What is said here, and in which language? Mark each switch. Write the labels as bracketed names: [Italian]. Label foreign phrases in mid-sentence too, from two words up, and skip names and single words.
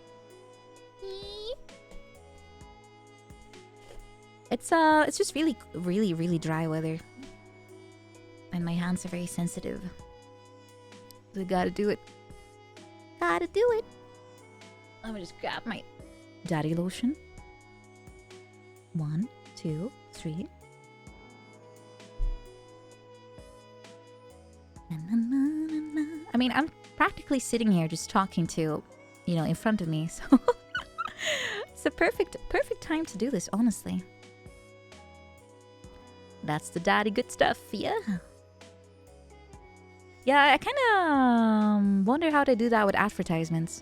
[English] It's just really, really, really dry weather. And my hands are very sensitive. So gotta do it. Gotta do it. Let me just grab my daddy lotion. 1, 2, 3. Na, na, na, na, na. I mean, I'm practically sitting here just talking to, you know, in front of me. So it's a perfect time to do this, honestly. That's the daddy good stuff, yeah. Yeah, I kind of wonder how they do that with advertisements.